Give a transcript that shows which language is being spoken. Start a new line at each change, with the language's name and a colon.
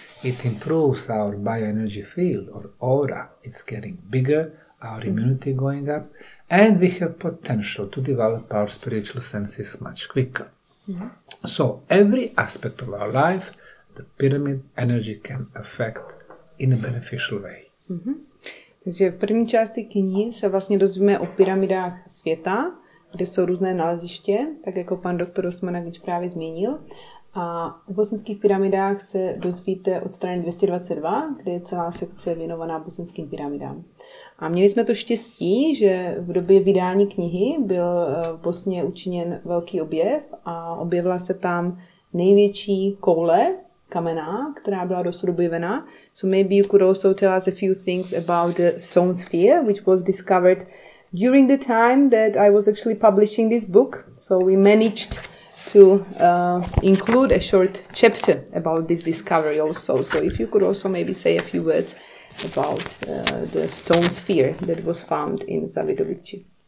English: It improves our bioenergy field or aura. It's getting bigger, our immunity going up, and we have potential to develop our spiritual senses much quicker. So every aspect of our life, the pyramid energy can affect in a beneficial way.
Czech: Takže v první části knihy se vlastně dozvíme o pyramidách světa, kde jsou různé naleziště, tak jako pan doktor Osmanagić právě zmínil. A o bosenských pyramidách se dozvíte od strany 222, kde je celá sekce věnovaná bosenským pyramidám. A měli jsme to štěstí, že v době vydání knihy byl v Bosně učiněn velký objev a objevila se tam největší koule kamenná, která byla dosud objevena.
English: So maybe you could also tell us a few things about the stone sphere, which was discovered during the time that I was actually publishing this book. So we managed to include a short chapter about this discovery also. So if you could also maybe say a few words about the stone sphere that was found in Zavidovići.